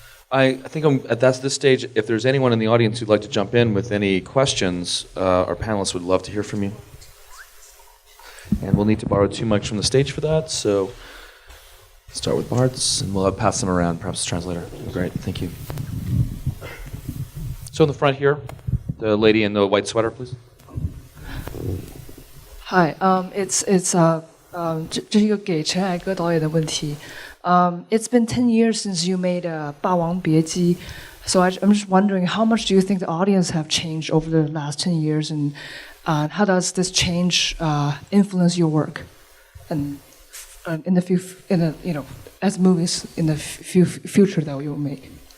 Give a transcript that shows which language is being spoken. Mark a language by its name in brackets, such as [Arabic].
[English] I think at this stage, if there's anyone in the audience who'd like to jump in with any questions, our panelists would love to hear from you. And we'll need to borrow 2 mics from the stage for that, so start with Bart's, and we'll pass them around, perhaps the translator. Great, thank you. So in the front here, the lady in the white sweater, please. Hi, it's [Chinese] 这是一个给陈凯歌导演的问题。 [English] It's been 10 years since you made 霸王别姬, so I'm just wondering how much do you think the audience have changed over the last 10 years, and how does this change influence your work, and in the as movies in the future that you will make?